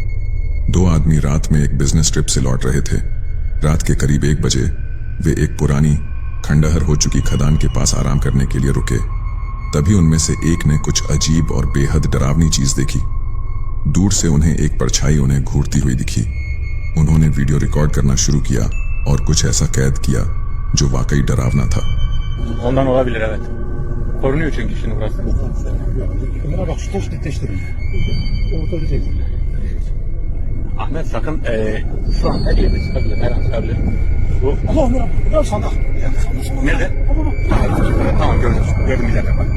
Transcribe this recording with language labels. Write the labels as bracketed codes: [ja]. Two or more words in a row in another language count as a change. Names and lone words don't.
[hi] दो आदमी रात में एक [en] business trip [hi] से लौट रहे थे। रात के करीब 1 बजे वे एक पुरानी खंडहर हो चुकी खदान के पास आराम करने के लिए रुके। तभी उनमें से एक ने कुछ अजीब और बेहद डरावनी चीज देखी। दूर से उन्हें एक परछाई उन्हें घूरती हुई दिखी। उन्होंने [en] video record [hi] करना शुरू किया और कुछ ऐसा कैद किया जो वाकई डरावना था। [tr] Ondan olabilir, evet. Korunuyor çünkü şimdi burası. Bunlara bak, şu taş netleştirin. Ortada değil. Ahmet sakın şu an her yerde çıkabilir, her an çıkabilir. Bu Allah'ım ya, ya sandık. nerede? Tamam gördüm. Gördüm bir dakika bak.